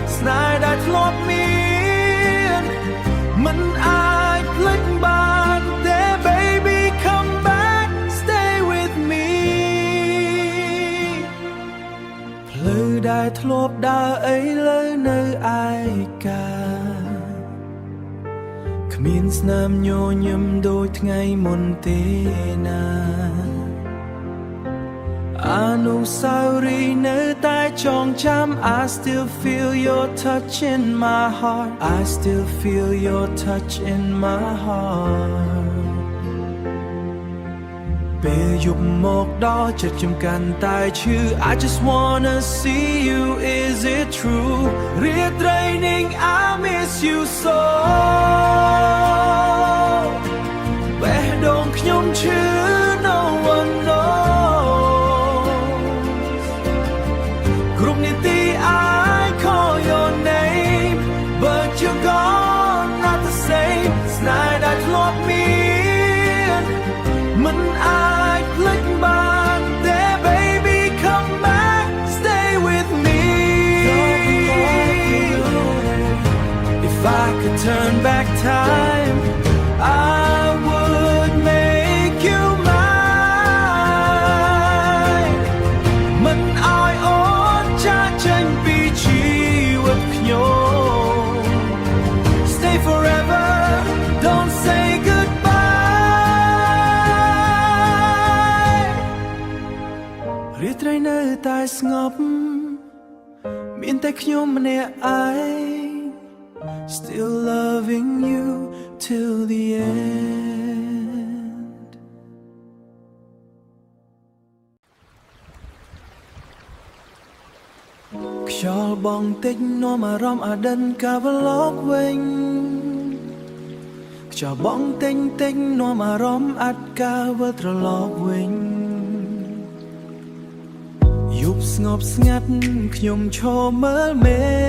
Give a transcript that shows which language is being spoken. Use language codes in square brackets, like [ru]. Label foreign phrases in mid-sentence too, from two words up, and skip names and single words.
[km] នាយដែលធ្លាប់មានមិនអាចភ្លេចបានទេ [en] baby come back stay with me [km] ផ្លូវដែលធ្លាប់ដើរឥឡូវនៅឯកាគ្មានស្នាមញញឹមដូចថ្ងៃមុនទេណា អនុស្សាវរីយ៍នៅតែចងចាំ [en] I still feel your touch in my heart I still feel your touch in my heart [km] ពេលយប់មកដល់ចិត្តខ្ញុំកាន់តែឈឺ [en] I just wanna see you is it true [km] រាត្រីនេះ [en] I miss you so [km] បេះដូងខ្ញុំឈឺ [en] no one knows [km] គ្រប់នាទី [en] I call your name but you're gone not the same [km] ស្នេហ៍ដែលធ្លាប់មានមិនអាចភ្លេចបានទេ [en] baby come back stay with me if I could turn back time I would make you mine [km] មិនឲ្យអូនចាកចេញពីជីវិតខ្ញុំ [en] stay forever don't say goodbye [km] រាត្រីនៅតែស្ងប់មានតែខ្ញុំម្នាក់ឯង [en] still loving you till the [km] end ខ្យល់បងតិចនាំអារម្មណ៍អដិនកាវឡកវិញខ្យល់បងតិចនាំអារម្មណ៍អាត់កាវត្រឡប់វិញយប់ស្ងប់ស្ងាត់ខ្ញុំឈរមើលមេ